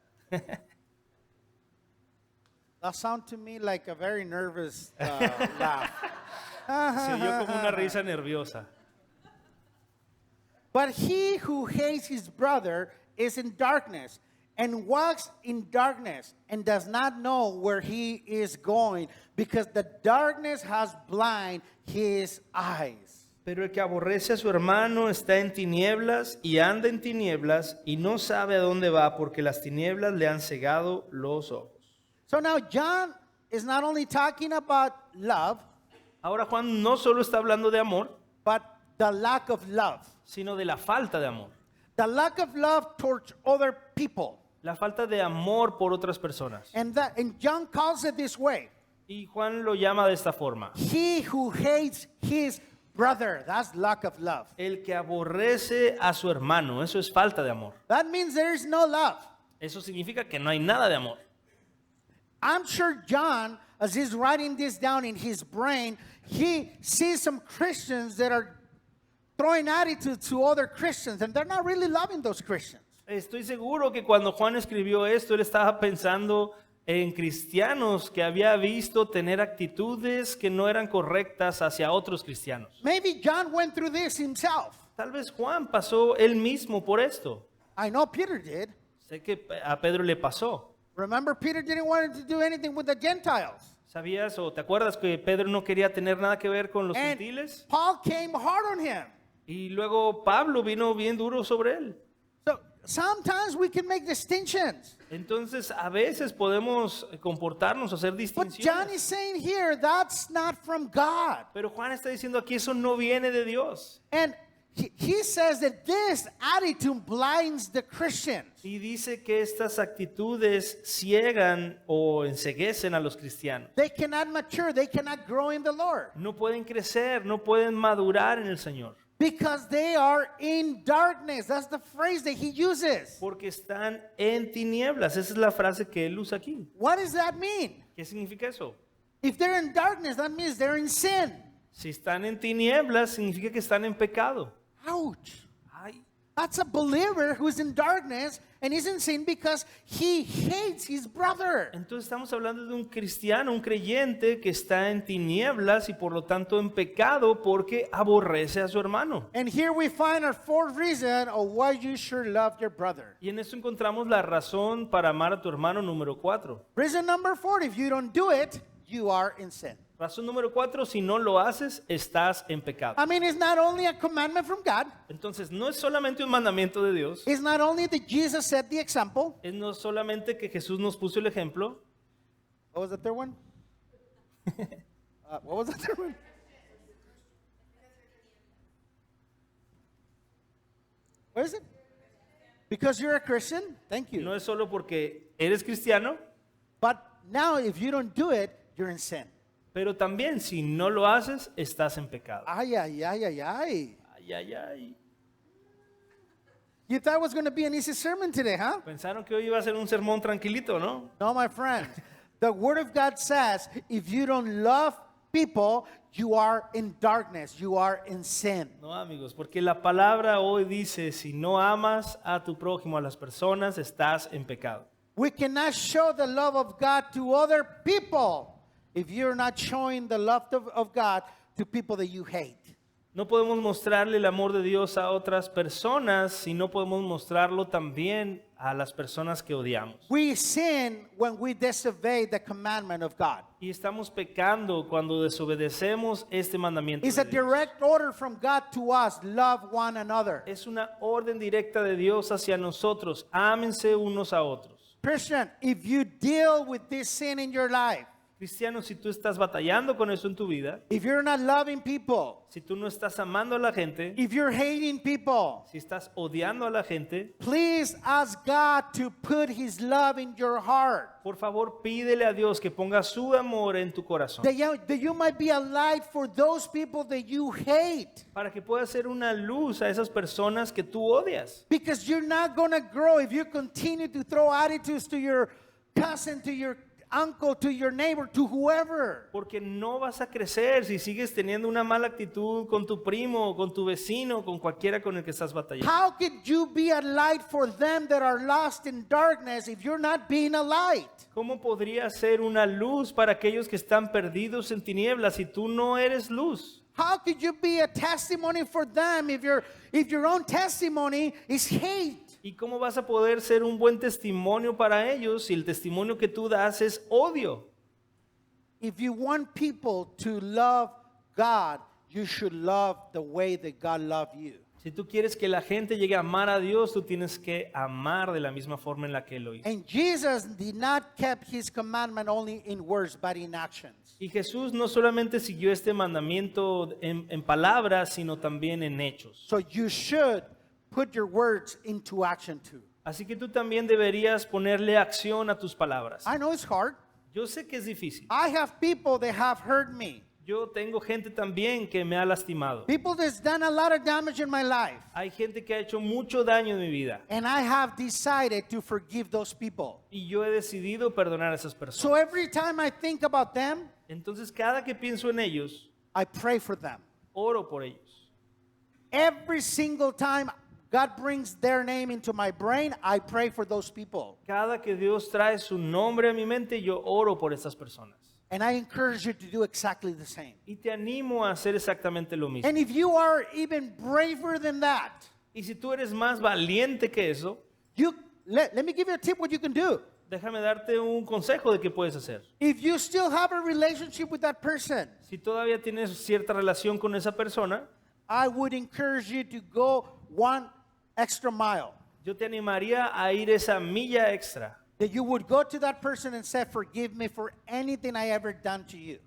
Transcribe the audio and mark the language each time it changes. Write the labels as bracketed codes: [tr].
[en] That sounds to me like a very nervous laugh. [es] Se oyó como una risa nerviosa. [en] But he who hates his brother is in darkness and walks in darkness and does not know where he is going because the darkness has blinded his eyes. [es] Pero el que aborrece a su hermano está en tinieblas y anda en tinieblas y no sabe a dónde va porque las tinieblas le han cegado los ojos. [en] So now John is not only talking about love, [es] Ahora Juan no solo está hablando de amor, [en] but the lack of love. [es] sino de la falta de amor. [en] The lack of love towards other people. [es] La falta de amor por otras personas. [en] And John calls it this way. [es] Y Juan lo llama de esta forma. [en] He who hates his brother, that's lack of love. [es] El que aborrece a su hermano, eso es falta de amor. [en] That means there is no love. [es] Eso significa que no hay nada de amor. [en] I'm sure John, as he's writing this down in his brain, he sees some Christians that are throwing attitudes to other Christians, and they're not really loving those Christians. [es] Estoy seguro que cuando Juan escribió esto, él estaba pensando en cristianos que había visto tener actitudes que no eran correctas hacia otros cristianos. [en] Maybe John went through this himself. [es] Tal vez Juan pasó él mismo por esto. [en] I know Peter did. [es] Sé que a Pedro le pasó. [en] Remember, Peter didn't want to do anything with the Gentiles. [es] ¿Sabías o te acuerdas que Pedro no quería tener nada que ver con los [en] And [es] gentiles? [en] Paul came hard on him. [es] Y luego Pablo vino bien duro sobre él. [en] So sometimes we can make distinctions. [es] Entonces a veces podemos comportarnos o hacer [en] But John [es] distinciones. [en] is saying here, that's not from God. [es] Pero Juan está diciendo aquí eso no viene de Dios. [en] And he says that this attitude blinds the Christians. [es] Y dice que estas actitudes ciegan o enceguecen a los cristianos. [en] They cannot mature. They cannot grow in the Lord. [es] No pueden crecer, no pueden madurar en el Señor. [en] Because they are in darkness. That's the phrase that he uses. [es] Porque están en tinieblas. Esa es la frase que él usa aquí. [en] What does that mean? [es] ¿Qué significa eso? [en] If they're in darkness, that means they're in sin. [es] Si están en tinieblas, significa que están en pecado. [en] Ouch. Ay, That's a believer who's in darkness and is in sin because he hates his brother. [es] entonces estamos hablando de un cristiano, un creyente que está en tinieblas y por lo tanto en pecado porque aborrece a su hermano. [en] And here we find our fourth reason of why you should love your brother. [es] Y en esto encontramos la razón para amar a tu hermano número 4. [en] Reason number 4, if you don't do it, you are in sin. [es] Razón número 4, si no lo haces, estás en pecado. [en] I mean, it's not only a commandment from God. [es] Entonces no es solamente un mandamiento de Dios, [en] It's not only that Jesus set the example. [es] es no solamente que Jesús nos puso el ejemplo. [en] What was the third one? What was the third one? What is it? Because you're a Christian? Thank you. [es] No es solo porque eres cristiano, [en] But now if you don't do it, you're in sin. [es] pero también si no lo haces, estás en pecado. Ay, ay, ay, ay, ay. Ay, ay, ay. [en] You thought it was going to be an easy sermon today, huh? [es] Pensaron que hoy iba a ser un sermón tranquilito, ¿no? [en] No, my friend. The Word of God says if you don't love people, you are in darkness, you are in sin. [es] No, amigos, porque la palabra hoy dice, si no amas a tu prójimo, a las personas, estás en pecado. [en] We cannot show the love of God to other people if you're not showing the love of God to people that you hate. [es] No podemos mostrarle el amor de Dios a otras personas si no podemos mostrarlo también a las personas que odiamos. [en] We sin when we disobey the commandment of God. [es] Y estamos pecando cuando desobedecemos este mandamiento [en] It's [es] de [en] a [es] Dios. [en] direct order from God to us, love one another. [es] Es una orden directa de Dios hacia nosotros. Ámense unos a otros. [en] Christian, if you deal with this sin in your life, [es] Cristiano, si tú estás batallando con eso en tu vida, [en] if you're not loving people, [es] si tú no estás amando a la gente, [en] if you're hating people, [es] si estás odiando a la gente, [en] please ask God to put His love in your heart. [es] por favor pídele a Dios que ponga su amor en tu corazón. [en] That you might be a light for those people that you hate. [es] Para que pueda ser una luz a esas personas que tú odias. [en] Because you're not going to grow if you continue to throw attitudes to your cousin, to your uncle, to your neighbor, to whoever. [es] Porque no vas a crecer si sigues teniendo una mala actitud con tu primo, con tu vecino, con cualquiera con el que estás batallando. [en] How could you be a light for them that are lost in darkness if you're not being a light? [es] ¿Cómo podría ser una luz para aquellos que están perdidos en tinieblas si tú no eres luz? [en] How could you be a testimony for them if your own testimony is hate? [es] ¿Y cómo vas a poder ser un buen testimonio para ellos si el testimonio que tú das es odio? [en] If you want people to love God, you should love the way that God loved you. [es] Si tú quieres que la gente llegue a amar a Dios, tú tienes que amar de la misma forma en la que Él lo hizo. [en] And Jesus did not keep His commandment only in words, but in actions. [es] Y Jesús no solamente siguió este mandamiento en palabras, sino también en hechos. [en] So you should put your words into action too. [es] Así que tú también deberías ponerle acción a tus palabras. [en] I know it's hard. [es] Yo sé que es difícil. [en] I have people that have hurt me. [es] Yo tengo gente también que me ha lastimado. [en] People that's done a lot of damage in my life. [es] Hay gente que ha hecho mucho daño en mi vida. [en] And I have decided to forgive those people. [es] Y yo he decidido perdonar a esas personas. [en] So every time I think about them, [es] Entonces cada que pienso en ellos, [en] I pray for them. [es] oro por ellos. [en] Every single time God brings their name into my brain, I pray for those people. [es] Cada que Dios trae su nombre a mi mente, yo oro por esas personas. [en] And I encourage you to do exactly the same. [es] Y te animo a hacer exactamente lo mismo. [en] And if you are even braver than that, [es] Y si tú eres más valiente que eso, [en] let me give you a tip what you can do. [es] déjame darte un consejo de qué puedes hacer. [en] If you still have a relationship with that person, [es] Si todavía tienes cierta relación con esa persona, [en] I would encourage you to go one extra mile. [es] yo te animaría a ir esa milla extra. [en] That you would go to that person and say, forgive me for anything I ever done to you.